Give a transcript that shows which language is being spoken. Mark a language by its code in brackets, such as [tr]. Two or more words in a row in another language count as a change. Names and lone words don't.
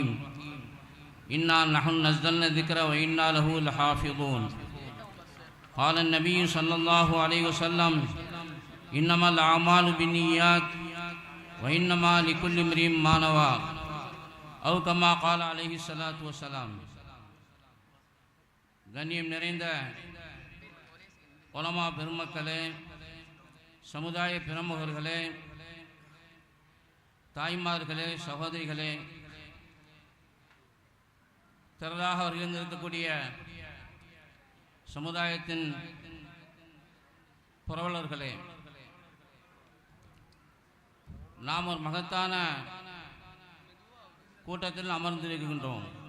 [ar] إنا نحن نزلنا الذكر وإنا له لحافظون. قال النبي صلى الله عليه وسلم إنما الأعمال بالنيات وإنما لكل امرئ ما نوى أو كما قال عليه الصلاة والسلام. [ta] கண்ணியம் நிறைந்த உலமா பெருமக்களே, சமுதாய பிரமுகர்களே, தாய்மார்களே, சகோதரிகளே, திரளாக இருந்திருக்கக்கூடிய சமுதாயத்தின் புரவலர்களே, நாம் ஒரு மகத்தான கூட்டத்தில் அமர்ந்திருக்கின்றோம்.